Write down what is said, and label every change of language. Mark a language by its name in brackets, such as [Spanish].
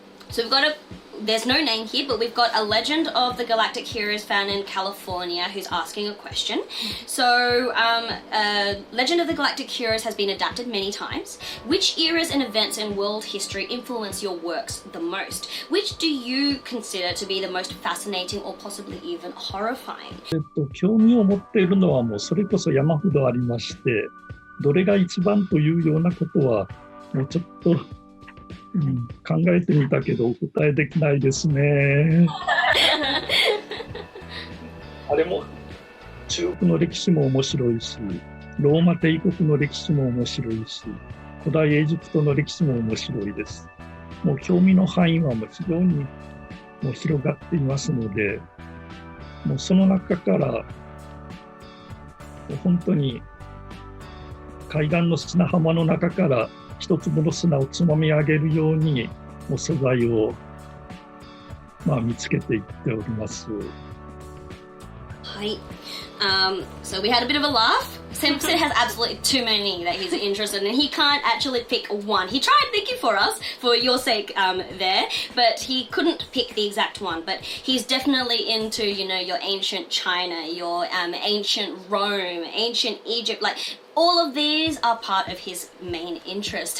[English] So there's no name here, but we've got a Legend of the Galactic Heroes fan in California who's asking a question. So, Legend of the Galactic Heroes has been adapted many times. Which eras and events in world history influence your works the most? Which do you consider to be the most fascinating or possibly even horrifying? [Japanese] 興味を持っているのはもうそれこそ山ほどありまして、どれが一番というようなことはもうちょっと考えてみたけどお答えできないですね。あれも中国の歴史も面白いし、ローマ帝国の歴史も面白いし、古代エジプトの歴史も面白いです。もう興味の範囲はもう非常にもう広がっていますので、もうその中からもう本当に海岸の砂浜の中から一粒の砂をつまみ上げるようにもう素材を見つけていっております。 [English] はい。So we had a bit of a laugh. Sensei has absolutely too many that he's interested in. He can't actually pick one. He tried picking for us, for your sake there, but he couldn't pick the exact one. But he's definitely into, your ancient China, your ancient Rome, ancient Egypt, like all of these are part of his main interest.